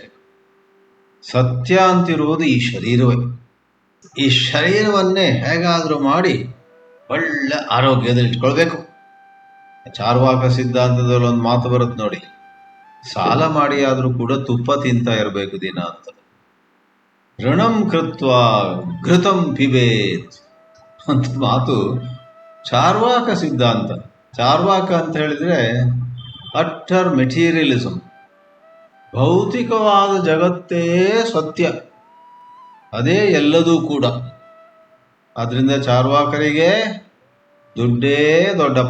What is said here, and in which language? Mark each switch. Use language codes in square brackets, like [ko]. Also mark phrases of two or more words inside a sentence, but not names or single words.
[kn] ಸತ್ಯ ಅಂತಿರುವುದು ಈ ಶರೀರವೇ. ಈ ಶರೀರವನ್ನೇ ಹೇಗಾದ್ರೂ ಮಾಡಿ ಒಳ್ಳೆ ಆರೋಗ್ಯದಲ್ಲಿ ಇಟ್ಕೊಳ್ಬೇಕು. ಚಾರ್ವಾಕ ಸಿದ್ಧಾಂತದಲ್ಲಿ ಒಂದು ಮಾತು ಬರುತ್ತೆ ನೋಡಿ, ಸಾಲ ಮಾಡಿ ಆದ್ರೂ ಕೂಡ ತುಪ್ಪ ತಿಂತಾ ಇರಬೇಕು ದಿನ ಅಂತ. [sa] ಋಣಂ ಕೃತ್ವ ಘೃತಂ ಪಿಬೇತ್ [kn] ಅಂತ ಮಾತು ಚಾರ್ವಾಕ ಸಿದ್ಧಾಂತ. ಚಾರ್ವಾಕ ಅಂತ ಹೇಳಿದ್ರೆ [en] utter materialism, [kn] ಭೌತಿಕವಾದ ಜಗತ್ತೇ ಸತ್ಯ, ಅದೇ ಎಲ್ಲದೂ ಕೂಡ. ಆದ್ರಿಂದ ಚಾರ್ವಾಕರಿಗೆ ದುಡ್ಡೇ ದೊಡ್ಡಪ್ಪ.